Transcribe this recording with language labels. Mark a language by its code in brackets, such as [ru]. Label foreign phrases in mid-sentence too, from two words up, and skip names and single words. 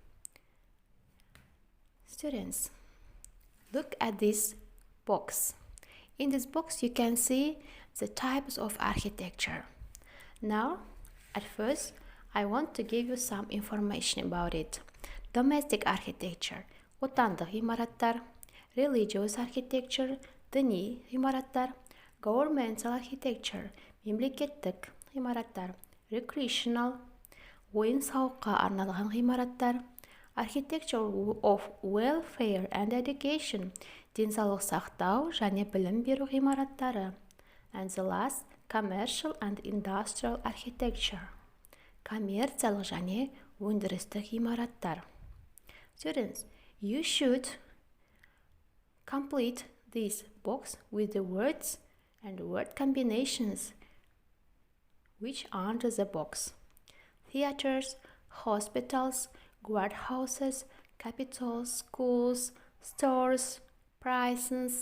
[en] Students, look at this box. In this box you can see the types of architecture. Now, at first, I want to give you some information about it. Domestic architecture, [kk] отандық ғимараттар. [en] Religious architecture, [kk] діни ғимараттар. [en] Governmental architecture, [kk] мемлекеттік ғимараттар. Recreational, ойын-сауыққа арналған ғимараттар, [en] architecture of welfare and education, [kk] денсаулық сақтау және білім беру ғимараттары, [en] and the last, commercial and industrial architecture, [kk] коммерциялық және өндірістік ғимараттар. [en] Students, you should complete this box with the words and word combinations which are under the box. Theaters, hospitals, guardhouses, capitals, schools, stores, prisons,